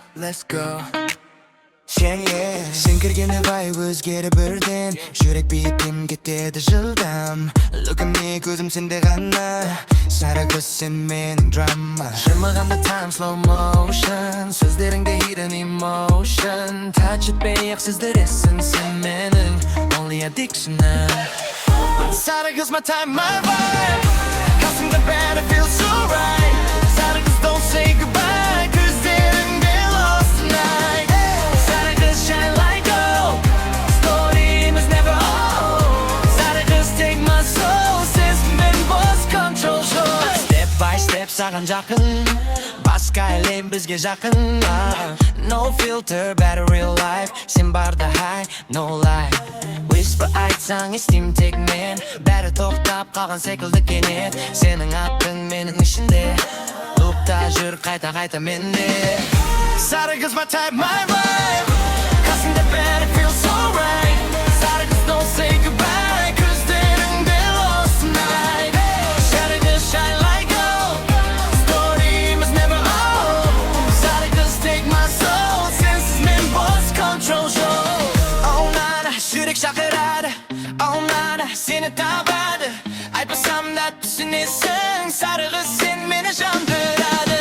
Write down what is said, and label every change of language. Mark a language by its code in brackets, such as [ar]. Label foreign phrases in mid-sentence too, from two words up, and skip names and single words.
[en] let's go. [kk] Sen kirgeni vibe өзгеріп бірден жүрек бейітім кетеді жылдам. [en] Look at me, [kk] көзім сенде ғана, сары қыз сен менің драма. Жымығанда [en] time slow motion, [kk] сөздеріңде [en] hidden emotion. [kk] Touch етпей-ақ сездіресің сен менің [en] only addiction'ым. [kk] Сары қыз [en] my time, my vibe, [kk] қасымда бәрі [en] feels so right. [kk] Сары қыз [en] don't say goodbye, көздеріңде lost tonight. [kk] Сары қыз [en] shine like gold, story'miz never old. [kk] Сары қыз [en] take my soul, сезіммен boss control show. Step by step [kk] саған жақын, басқа әлем бізге жақын. [en] No filter, better real life, [kk] сен барда [en] high, no lie. [kk] Whisper айтсаң естим тек мен, бәрі тоқтап қалған секілді кенет. Сенің атын менің ішінде, лупта жүр қайта менде. Сары қыз [en] my type, my vibe, қасымда бәрі feels so right. [kk] Сары қыз [en] don't say goodbye, көздеріңде lost tonight. [kk] Сары қыз [en] shine like gold, story'miz never old. [kk] Сары қыз [en] take my soul, [kk] сенсіз мен [en] boss control show. Oh nana, [kk] жүрек шақырады, oh nana, сені табады. Айтпасам да түсінесің, сары қыз сен мені жандырады.